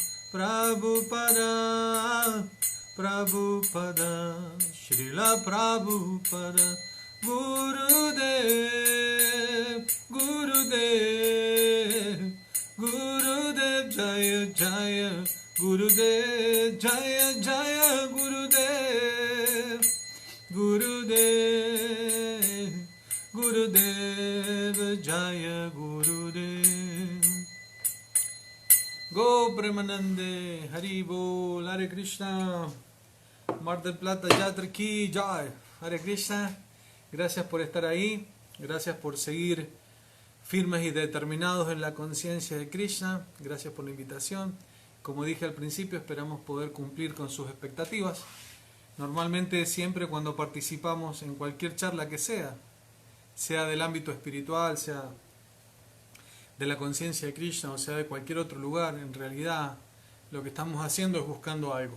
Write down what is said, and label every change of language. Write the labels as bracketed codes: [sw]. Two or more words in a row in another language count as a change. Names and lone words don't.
[hi] प्रभुपाद प्रभुपाद श्रील प्रभुपाद गुरुदेव गुरुदेव गुरुदेव जय जय गुरुदेव जय जय गुरुदेव गुरुदेव गुरुदेव जय गुरुदेव गो प्रेमानंदे हरि बोल हरे कृष्ण Mar del Plata यात्रा की जय हरे कृष्ण. [es] Gracias por estar ahí, gracias por seguir firmes y determinados en la conciencia de Krishna, gracias por la invitación. Como dije al principio, esperamos poder cumplir con sus expectativas. Normalmente siempre cuando participamos en cualquier charla que sea del ámbito espiritual, sea de la conciencia de Krishna o sea de cualquier otro lugar, en realidad lo que estamos haciendo es buscando algo.